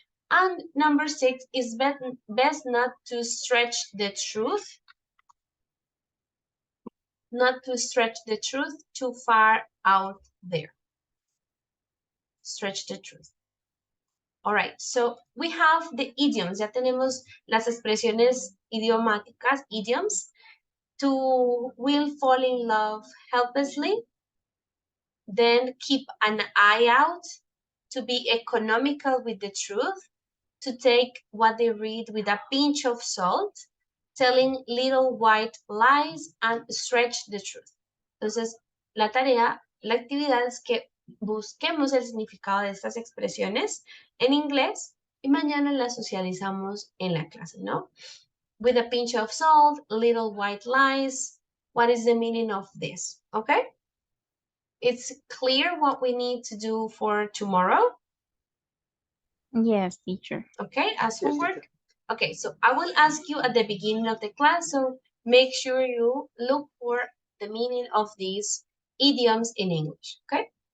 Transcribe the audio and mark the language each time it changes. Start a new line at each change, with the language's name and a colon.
English: And number 6 is best not to stretch the truth. Not to stretch the truth too far out there. Stretch the truth. All right, so we have the idioms.
Spanish: Ya tenemos las expresiones idiomáticas, idioms.
English: To will fall in love helplessly. Then keep an eye out. To be economical with the truth. To take what they read with a pinch of salt. Telling little white lies and stretch the truth.
Spanish: Entonces, la actividad es que busquemos el significado de estas expresiones en inglés y mañana las socializamos en la clase, ¿no?
English: With a pinch of salt, little white lies. What is the meaning of this? Okay? It's clear what we need to do for tomorrow? Yes, teacher. Okay, as homework? Okay, so I will ask you at the beginning of the class, so make sure you look for the meaning of these idioms in English, okay?